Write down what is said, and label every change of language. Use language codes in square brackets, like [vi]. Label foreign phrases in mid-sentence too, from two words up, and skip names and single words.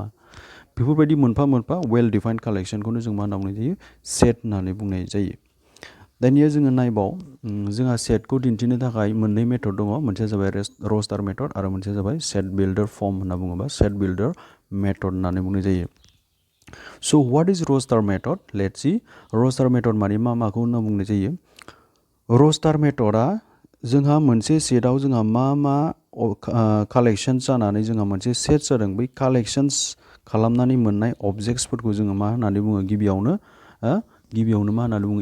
[brx] बेफोरबायदि मोनफा मोनफा [en] well defined [brx] कालेक्शनखौनो जों मा होनना बुंनाय जायो? सेट होननानै बुंनाय जायो। दानिया जोङो नायबाव, जोंहा सेटखौ दिन्थिनो थाखाय मोननै मेथड दङ। मोनसेया जाबाय [en] roster method [brx] आरो मोनसेया जाबाय [en] set builder form [brx] होनना बुङोबा [en] set builder method [brx] होननानै बुंनाय जायो। [en] So what is roster method? Let's see. roster method [brx] माने माखौ होनना बुंनाय जायो? रस्टार मेथडआ जोंहा मोनसे सेटआव जोंहा मा कालेक्शन जानानै जोंहा मोनसे सेट जादों। बै कालेक्शन्स खालामनानै मोननाय अबजेक्ट्सफोरखौ जोङो मा होननानै बुङो? गिबियावनो मा होननानै बुङो?